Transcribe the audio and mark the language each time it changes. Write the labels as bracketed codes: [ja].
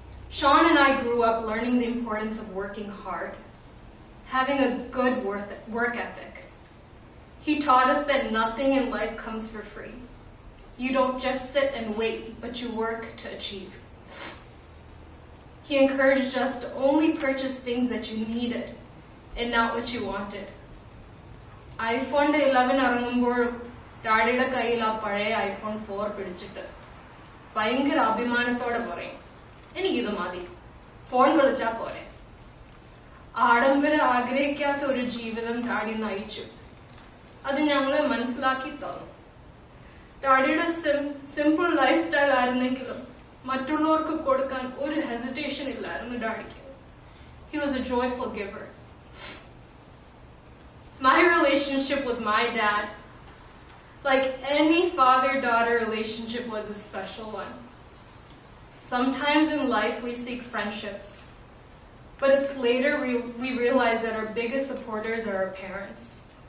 [en] Sean and I grew up learning the importance of working hard, having a good work ethic. He taught us that nothing in life comes for free. You don't just sit and wait, but you work to achieve. He encouraged us to only purchase things that you needed and not what you wanted. [ml] iPhone 11 ഇറങ്ങുമ്പോൾ ഡാഡിയുടെ കയ്യിൽ ആ പഴയ iPhone 4 പിടിച്ചിട്ട് ഭയങ്കര അഭിമാനത്തോടെ പറയും, "എനിക്കിത് മതി, ഫോൺ വിളിച്ചാ പോരെ." ആഡംബരം ആഗ്രഹിക്കാത്ത ഒരു ജീവിതം ഡാഡി നയിച്ചു. അത് ഞങ്ങളെ മനസ്സിലാക്കി തന്നു. ഡാഡിയുടെ സിമ്പിൾ ലൈഫ് സ്റ്റൈൽ ആയിരുന്നെങ്കിലും മറ്റുള്ളവർക്ക് കൊടുക്കാൻ ഒരു ഹെസിറ്റേഷൻ ഇല്ലായിരുന്നു ഡാഡിക്ക്. [en] He was a joyful giver. My relationship with my dad, like any father-daughter relationship, was a special one. Sometimes in life we seek friendships, but it's later we realize that our biggest supporters are our parents.